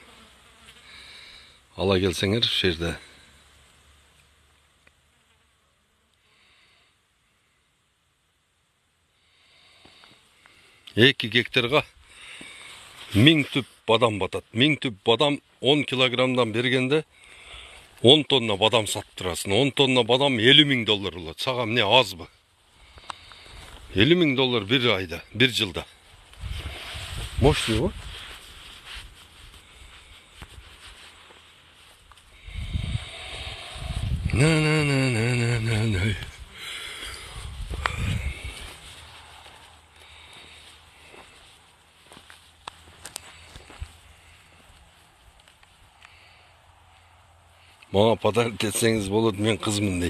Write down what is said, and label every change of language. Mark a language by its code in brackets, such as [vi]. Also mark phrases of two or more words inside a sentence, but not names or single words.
[ky] Ала келсеңер ушул жерде. Эки гектарга 1000 түп бадам батат. 1000 түп бадам 10 килограммдан бергенде 10 тонна бадам сатып турасың. 10 тонна бадам $50 000 болот. Сага эмне азбы? $50 000 бир айда, бир жылда. Мощный го? На. Мага подарит этсеңиз болот, мен кызмын дейт.